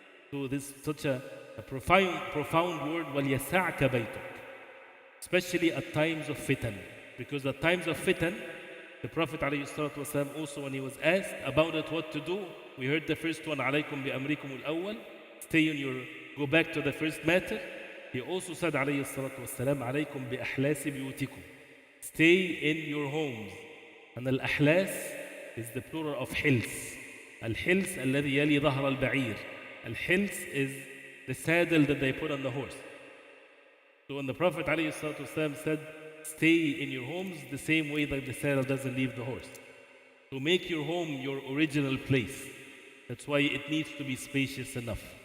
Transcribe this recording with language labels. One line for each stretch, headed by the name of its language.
English: So this is such a profound word,
Arabic: وَلْيَسَعْكَ بَيْتُكَ.
English: Especially at times of fitan. Because at times of fitan, the Prophet ﷺ also when he was asked about it, what to do, we heard the first one,
Arabic: عَلَيْكُمْ بِأَمْرِكُمُ الْأَوَّلِ.
English: Stay in your, go back to the first matter. He also said ﷺ,
Arabic: عَلَيْكُمْ بِأَحْلَاسِ بِيُوتِكُمْ.
English: Stay in your homes. And al-ahlas is the plural of hils.
Arabic: Al-hils الذي يلي ظهر البعير.
English: Al-hils is the saddle that they put on the horse. So when the Prophet ﷺ said, stay in your homes the same way that the saddle doesn't leave the horse. So make your home your original place. That's why it needs to be spacious enough.